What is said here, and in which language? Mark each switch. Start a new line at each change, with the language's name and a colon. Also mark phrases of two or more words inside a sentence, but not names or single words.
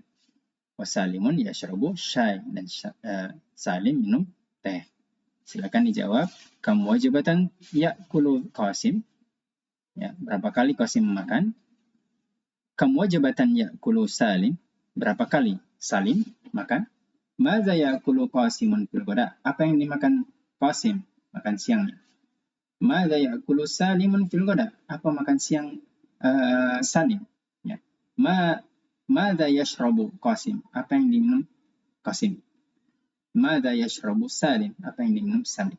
Arabic: وسالم يشرب شاي,
Indonesian: dan Salim minum teh. Silakan dijawab.
Arabic: كم وجبة يأكل قاسم,
Indonesian: ya, berapa kali Qasim makan?
Arabic: كم وجبة يأكل سالم,
Indonesian: berapa kali Salim makan?
Arabic: ماذا يأكل قاسم في الغداء,
Indonesian: apa yang dimakan Qasim makan siangnya?
Arabic: ماذا يأكل سالم في الغداء,
Indonesian: apa makan siang Salim, ya.
Arabic: ماذا يشرب قاسم,
Indonesian: apa yang diminum Qasim?
Arabic: ماذا يشرب سالم,
Indonesian: apa yang diminum Salim?